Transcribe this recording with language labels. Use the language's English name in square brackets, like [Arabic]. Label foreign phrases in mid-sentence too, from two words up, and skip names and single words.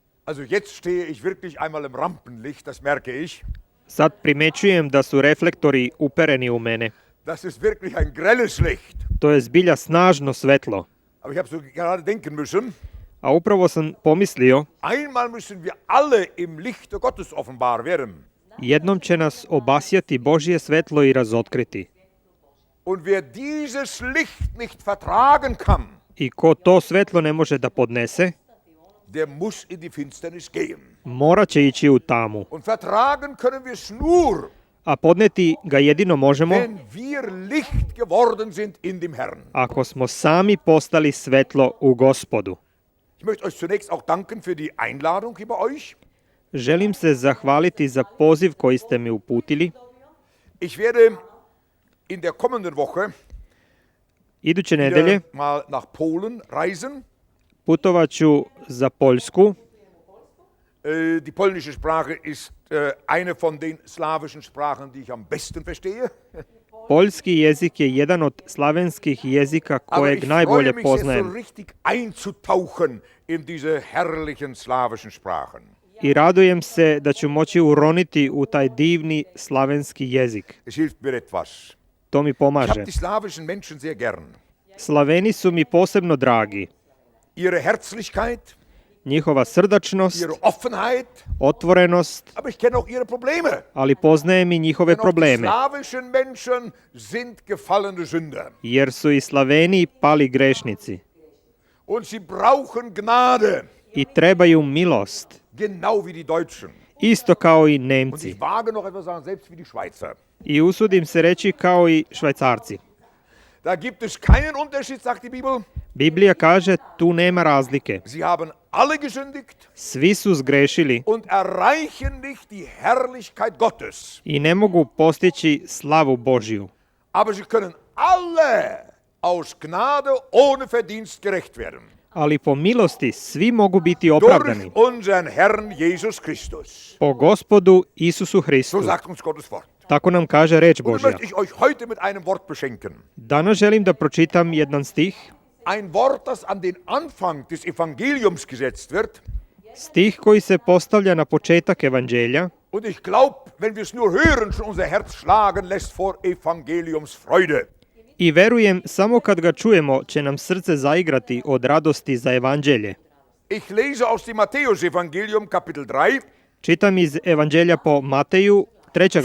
[German] Also jetzt stehe ich wirklich einmal im Rampenlicht, das merke ich. [Serbian] Sad primećujem da su reflektori upereni u mene. [German] Das ist wirklich ein grelles Licht. [Serbian] To je zbilja snažno svetlo. [German] Aber ich habe so gerade denken müssen, [Serbian] A upravo sam pomislio, [German] einmal müssen wir alle im Lichte Gottes offenbar werden. [Serbian] jednom će nas obasjati Božje svetlo i razotkriti. [German] Und wer dieses Licht nicht vertragen kann, [Serbian] I ko to svetlo ne može da podnese, [German] der muss in die Finsternis gehen. [Serbian] morat će ići u tamu. [German] Und vertragen können wir es nur, [Serbian] A podneti ga jedino možemo [German] wenn wir Licht geworden sind in dem Herrn. [Serbian] ako smo sami postali svetlo u Gospodu. [German] Ich möchte euch zunächst auch danken für die Einladung hier bei euch. [Serbian] Želim se zahvaliti za poziv koji ste mi uputili. [German] Ich werde in der kommenden Woche [Serbian] Iduće nedelje [German] wieder mal nach Polen reisen. [Serbian] putovat ću za Poljsku. [German] Die polnische Sprache ist eine von den slawischen Sprachen, die ich am besten verstehe. [Serbian] Poljski jezik je jedan od slavenskih jezika [German] Aber [Serbian] kojeg [German] ich freue [Serbian] najbolje [German] mich jetzt so [Serbian] poznajem. [German] richtig einzutauchen in diese herrlichen slawischen Sprachen. [Serbian] I radujem se da ću moći uroniti u taj divni slavenski jezik. [German] Es hilft mir etwas. [Serbian] To mi [German] Ich [Serbian] pomaže. [German] habe die slawischen Menschen sehr gern. [Serbian] Slaveni su mi posebno dragi. [German] Ihre Herzlichkeit, [Serbian] Njihova srdačnost, [German] ihre Offenheit, [Serbian] otvorenost, [German] aber ich kenne auch ihre Probleme. [Serbian] ali poznajem i njihove [German] Denn auch die [Serbian] probleme. [German] slawischen Menschen sind gefallene Sünder. [Serbian] Jer su i Slaveni pali grešnici. [German] Und sie brauchen Gnade, [Serbian] I trebaju milost. [German] genau wie die Deutschen. [Serbian] Isto kao i [German] Und [Serbian] Nemci. [German] ich wage noch etwas sagen, selbst wie die Schweizer. [Serbian] I usudim se reći kao i Švajcarci. [German] Da gibt es keinen Unterschied, sagt die Bibel. [Serbian] Biblija kaže tu nema razlike. [German] Sie haben alle gesündigt [Serbian] Svi su zgrešili [German] und erreichen nicht die Herrlichkeit Gottes. [Serbian] i ne mogu postići slavu Božju. [German] Aber sie können alle aus Gnade ohne Verdienst gerecht werden. [Serbian] Ali po milosti svi mogu biti [German] Durch [Serbian] opravdani. [German] unseren Herrn Jesus Christus. [Serbian] Po Gospodu Isusu [German] So [Serbian] Hristu. [German] sagt uns Gottes Wort. [Serbian] Tako nam kaže reč [German] Und dann [Serbian] Božja. [German] möchte ich euch heute mit einem Wort beschenken. [Serbian] Danas želim da pročitam jedan stih. [German] Ein Wort, das an den Anfang des Evangeliums gesetzt wird. [Serbian] Stih koji se postavlja na početak evanđelja. [German] Und ich glaube, wenn wir es nur hören, schon unser Herz schlagen lässt vor Evangeliumsfreude. [Serbian] I verujem, samo kad ga čujemo će nam srce zaigrati od radosti za evanđelje. [German] Ich lese aus dem Matthäus-Evangelium, Kapitel 3. [Serbian] Čitam iz evanđelja po Mateju, 3.